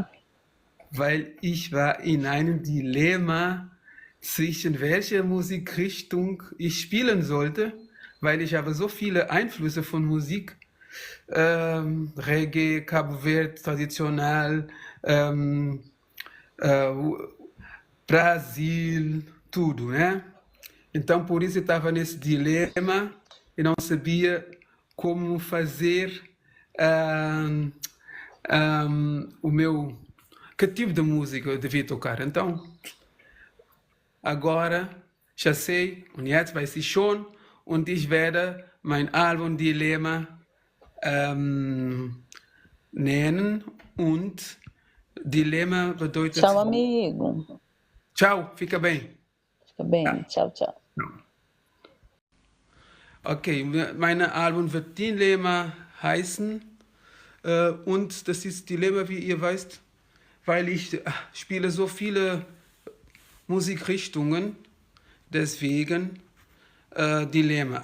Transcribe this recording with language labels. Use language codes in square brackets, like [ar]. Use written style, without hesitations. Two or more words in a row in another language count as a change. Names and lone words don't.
[de] weil ich war in einem Dilemma zwischen welcher Musikrichtung ich spielen sollte, weil ich habe so viele Einflüsse von Musik, Reggae, [pt] Cabo Verde, tradicional, ähm, äh, Brasil, tudo, né? Então, por isso eu estava nesse dilema e não sabia como fazer ahm, o meu. Que tipo de música eu devia tocar. Então, agora já sei, [de] und jetzt weiß ich schon, und ich werde mein Album Dilemma nennen. Und Dilemma bedeutet [pt] Tchau, amigo. Ciao, fica bem. Fica bem. [de] Ja. [pt] Tchau, tchau. [de] Okay, mein Album wird Dilemma heißen. Und das ist Dilemma, wie ihr weißt, weil ich spiele so viele Musikrichtungen. Deswegen Dilemma.